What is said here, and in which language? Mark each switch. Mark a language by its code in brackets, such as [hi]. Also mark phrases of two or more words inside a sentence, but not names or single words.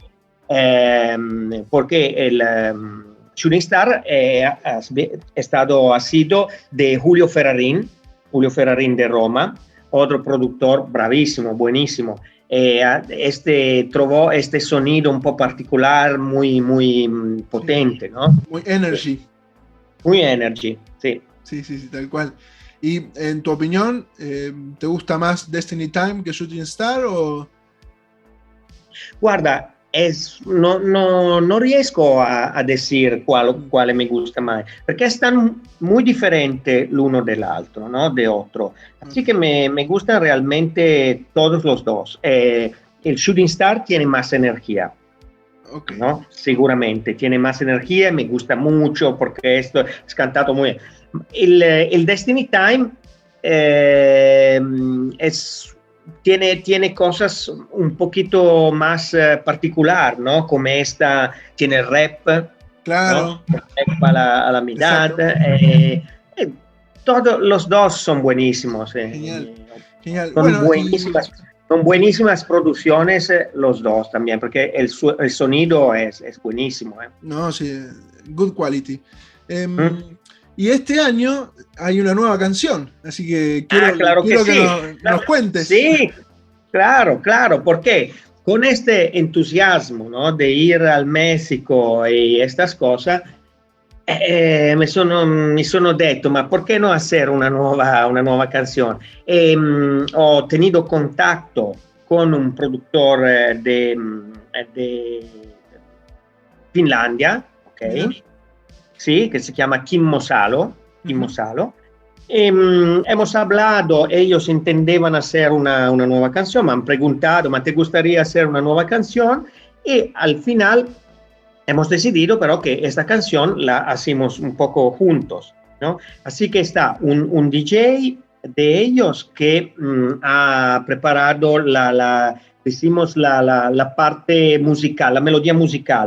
[es] Porque el Shooting Star ha sido de Julio Ferrarín de Roma, otro productor bravísimo, buenísimo. Trovó este sonido un poco particular, muy Sí. potente, ¿no? Muy energy. Muy energy, sí. Sí, sí, sí, tal cual. Y en tu opinión, ¿te gusta más Destiny Time que Shooting Star o...? [it] Guarda, no riesco a decir Mm, [es] quale me gusta más, porque están muy diferentes [it] l'uno dell'altro, [es] ¿no? De otro. Así ok, que me gustan realmente todos los dos. El Shooting Star tiene más energía, ok. ¿no? Seguramente tiene más energía, me gusta mucho porque esto es cantado muy bien. El Destiny Time eh, es, tiene cosas un poquito más particular, ¿no? Como esta, tiene rap, ¿no? Claro, Rap a la mitad. exacto. Todos los dos son buenísimos. Genial, genial. Son Bueno, buenísimas, son buenísimas producciones los dos también, porque el sonido es buenísimo. no, sí, [en] good quality. ¿Mm? [es] Y este año hay una nueva canción, así que Ah, claro que quiero que sí. nos cuentes. Sí, claro, porque con este entusiasmo, ¿no? De ir al México y estas cosas, [it] mi sono detto, ma perché no hacer una nuova canzone? [es] Ho tenido contacto con un productor de Finlandia, Mira, ok? [it] Sì, che si chiama Kimmo Salo, Kimmo ujú, [es] Salo, Hemos hablado, ellos entendían hacer una nueva canción, me han preguntado, ¿me te gustaría hacer una nueva canción? Y al final hemos decidido, pero que esta canción la hacemos un poco juntos, ¿no? Así que está un DJ de ellos que ha preparado decimos la parte musical, la melodía musical,